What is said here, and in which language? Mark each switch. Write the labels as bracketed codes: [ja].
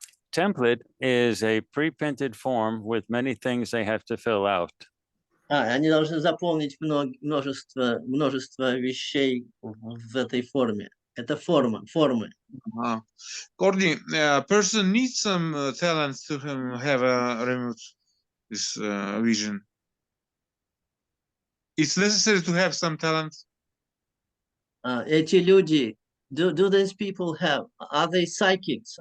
[en] Template is a pre-printed form with many things they have to fill out. [ru] Они должны заполнить множество вещей в этой форме. Это формы. [en] Courtney, a person needs some talents to have a remote vision. It's necessary to have some talents. [ru] Эти люди, [en] do these people are they psychics?